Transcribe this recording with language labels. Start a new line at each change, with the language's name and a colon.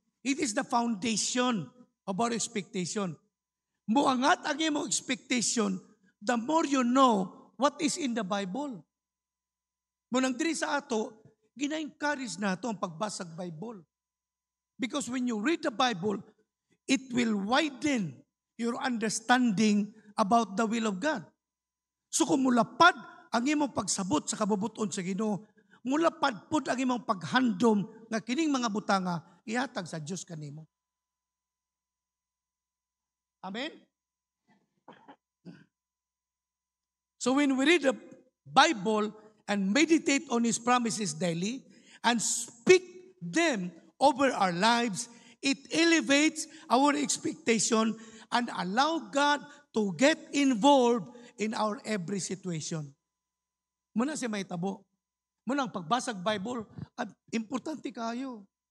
English: It is the foundation of our expectation.
Cebuano: Muangat ang imong expectation,
English: the more you know what is in the Bible.
Cebuano: Munang diri sa ato, gina-encourage nato ang pagbasag Bible.
English: Because when you read the Bible, it will widen your understanding about the will of God.
Cebuano: So kung mulapad ang imong pagsabot sa kabubuton sa Ginoo, mulapad pud ang imong paghandom nga kining mga butanga ihatag sa Dios kanimo. Amen?
English: So when we read the Bible and meditate on His promises daily and speak them over our lives, it elevates our expectation and allow God to get involved in our every situation.
Cebuano: Muna si may tabo. Muna ang pagbasag Bible, importante kayo.